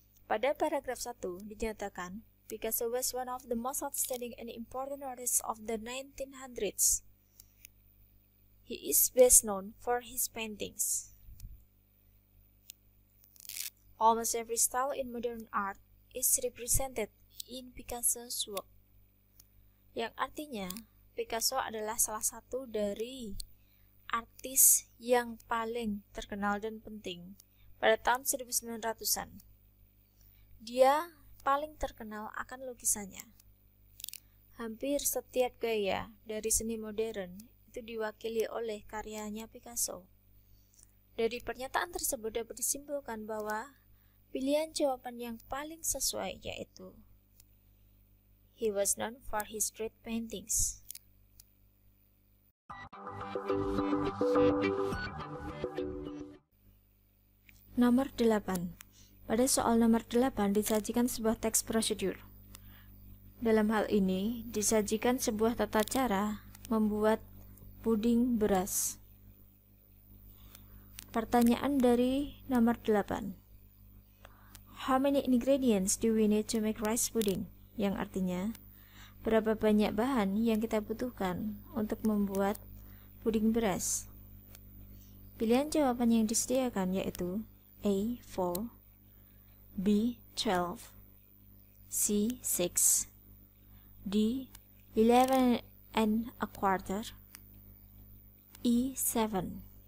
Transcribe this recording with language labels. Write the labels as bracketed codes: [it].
[id] Pada paragraf 1 dinyatakan, [en] Picasso was one of the most outstanding and important artists of the 1900s. He is best known for his paintings. Almost every style in modern art is represented in Picasso's work. [id] Yang artinya, Picasso adalah salah satu dari artis yang paling terkenal dan penting pada tahun 1900-an. Dia paling terkenal akan lukisannya. Hampir setiap gaya dari seni modern itu diwakili oleh karyanya Picasso. Dari pernyataan tersebut dapat disimpulkan bahwa pilihan jawaban yang paling sesuai yaitu [en] he was known for his great paintings. [id] Nomor 8. Pada soal nomor 8 disajikan sebuah teks prosedur. Dalam hal ini, disajikan sebuah tata cara membuat puding beras. Pertanyaan dari nomor 8. [en] How many ingredients do we need to make rice pudding? [id] Yang artinya, berapa banyak bahan yang kita butuhkan untuk membuat puding beras? Pilihan jawaban yang disediakan yaitu A. 4, B. 12, C. 6, D. 11 and a quarter, E. 7.